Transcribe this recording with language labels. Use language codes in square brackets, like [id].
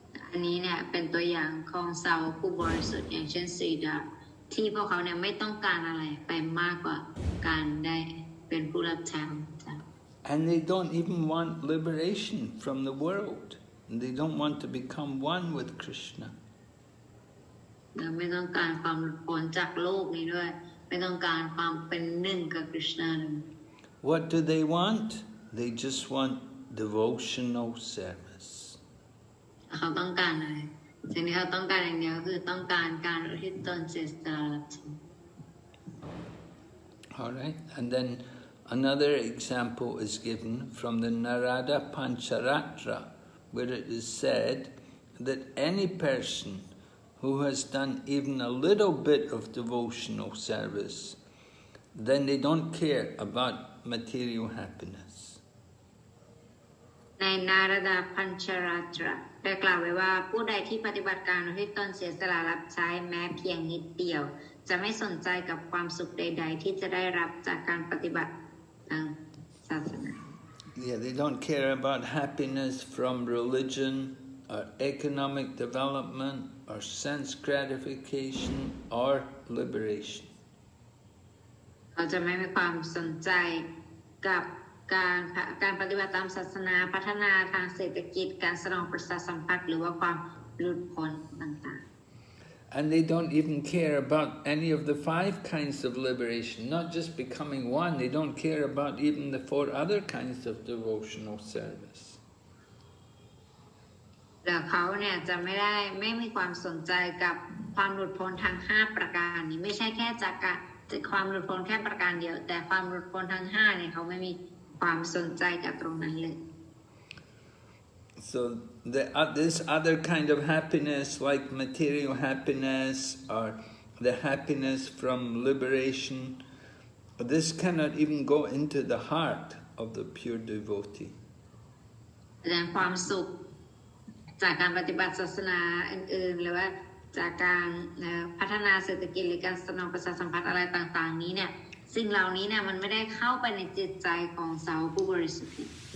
[th] อันนี้เนี่ยเป็นตัวอย่างของสาวกผู้บริสุทธิ์อย่างเช่นสรีดาที่พวกเขาเนี่ยไม่ต้องการอะไรไปมากกว่าการได้เป็นผู้รับใช้ของพระเจ้า [en] And they don't even want liberation from the world. They don't want to become one with Krishna. [th] และไม่ต้องการความหลุดพ้นจากโลกนี้ด้วยไม่ต้องการความเป็นหนึ่งกับกฤษณาเลย [en] What do they want? They just want devotional service. [th] เขาต้องการอะไรสิ่งที่เขาต้องการอย่างเดียวคือต้องการการอุทิศตนเสียสละรับใช้ [en] All right, and then another example is given from the Narada Pancharatra, where it is said that any person who has done even a little bit of devotional service, then they don't care about material happiness. [th] ในนารดาพัญชราตระได้กล่าวไว้ว่าผู้ใดที่ปฏิบัติการอุทิศตนเสียสละรับใช้แม้เพียงนิดเดียวจะไม่สนใจกับความสุขใดๆที่จะได้รับจากการปฏิบัติทางศาสนา [en] Yeah, they don't care about happiness from religion or economic development or sense gratification or liberation. [th] เขาจะไม่มีความสนใจกับการปฏิบัติตามศาสนาพัฒนาทางเศรษฐกิจการสนองประสาทสัมผัสหรือว่าความหลุดพ้นต่างๆ [en] And they don't even care about any of the 5 kinds of liberation, not just becoming one, they don't care about even the 4 other kinds of devotional service. [th] แล้วเขาเนี่ยจะไม่มีความสนใจกับความหลุดพ้นทั้ง5ประการนี้ไม่ใช่แค่จากความหลุดพ้นแค่ประการเดียวแต่ความหลุดพ้นทั้ง5เนี่ยเขาไม่มีความสนใจกับตรงนั้นเลย [en] So this other kind of happiness, like material happiness or the happiness from liberation, this cannot even go into the heart of the pure devotee. [th] แต่ความสุขจากการปฏิบัติศาสนาอื่นๆหรือว่าจากการพัฒนาเศรษฐกิจหรือการสนองประสาทสัมผัสอะไรต่างๆนี้เนี่ยสิ่งเหล่านี้เนี่ยมันไม่ได้เข้าไปในจิตใจของสาวกผู้บริสุทธิ์